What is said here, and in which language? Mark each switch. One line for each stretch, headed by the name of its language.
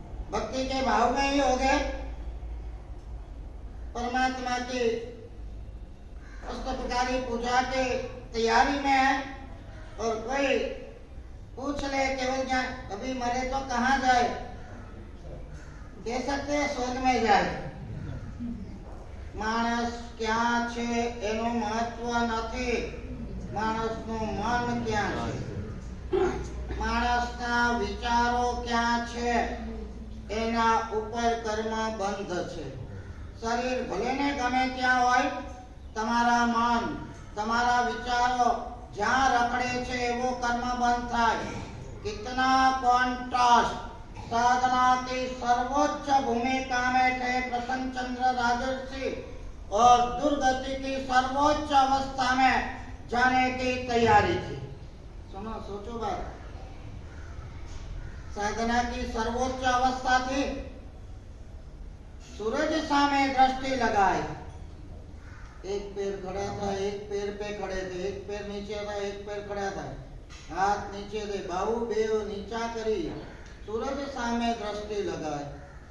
Hindi: भक्ति के भाव में ही हो गए, परमात्मा की अष्टप्रकारी पूजा के तैयारी में है। और कोई पूछ ले केवल ज्ञान, अभी मरे तो कहाँ जाए, कह सकते हैं स्वर्ग में जाए।
Gujarati: मानस क्या छे एનું મહત્વ નથી, માણસનું મન ક્યાં છે, માણસના વિચારો ક્યાં છે, એના ઉપર કર્મ બંધ છે। શરીર ભલે ને ગમે ત્યાં હોય, તમારા મન તમારા વિચારો જ્યાં રખડે છે એવો કર્મ બંધ થાય।
Hindi: कितना कॉन्ट्रास्ट। साधना की सर्वोच्च भूमिका में थे प्रसन्न चंद्र राजर्षि और दुर्गति की सर्वोच्च अवस्था में जाने की तैयारी थी। सुनो, सोचो बात। साधना की सर्वोच्च अवस्था थी, सूरज सामे दृष्टि लगाई, एक पैर खड़ा था, एक पैर पे खड़े थे, एक पैर नीचे था, एक पैर खड़ा था, हाथ नीचे थे,
Gujarati: बाहु बेव नीचा करी,
Hindi: सूरज सामे दृष्टि लगाए।